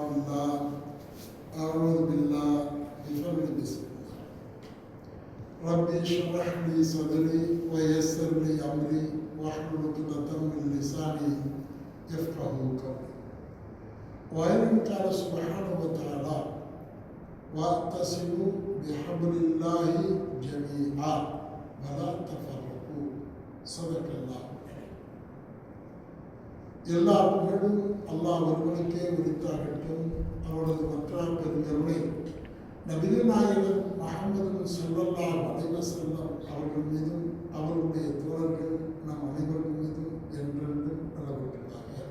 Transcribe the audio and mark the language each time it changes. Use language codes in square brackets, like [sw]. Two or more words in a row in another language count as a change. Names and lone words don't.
[ar] الله أعوذ بالله بفضل بسم الله ربي اشرح لي صدري ويسر لي أمري واحلل عقدة من لساني يفقهوا قولي وإن قال سبحانه وتعالى واعتصموا بحبل الله جميعا ولا تفرقوا صدق الله. [ta] எல்லா புகழும் அல்லாஹ் ஒருவனுக்கே உரித்தாகட்டும். அவரது மற்றார் பெருங்கருணை நபிகள் நாயகம் முஹம்மது [ar] صلى الله عليه وسلم [ta] அவர்கள் மீதும் அவருடைய தோழர்கள் நம் அனைவர்கள் மீதும் என்றென்றும் நிலவட்டுள்ளாக.